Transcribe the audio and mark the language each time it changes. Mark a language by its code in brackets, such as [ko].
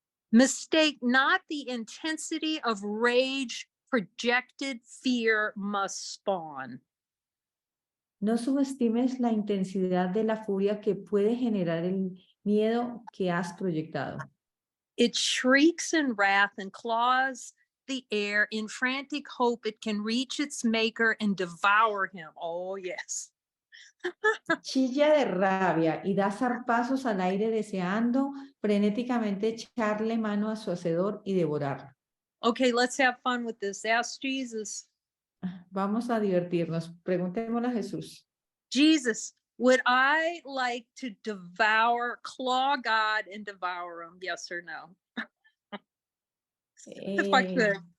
[en] Mistake not the intensity of rage projected fear must spawn. [es] No subestimes la intensidad de la furia que puede generar el miedo que has proyectado. [en] It shrieks in wrath and claws the air in frantic hope it can reach its maker and devour him. Oh, yes. [es] Chilla de rabia y da zarpazos al aire deseando frenéticamente echarle mano a su hacedor y devorarlo. [en] Okay, let's have fun with this. Ask Jesus. [es] Vamos a divertirnos. Preguntémosle a Jesús. [en] Jesus, would I like to claw God and devour him? Yes or no? If I could.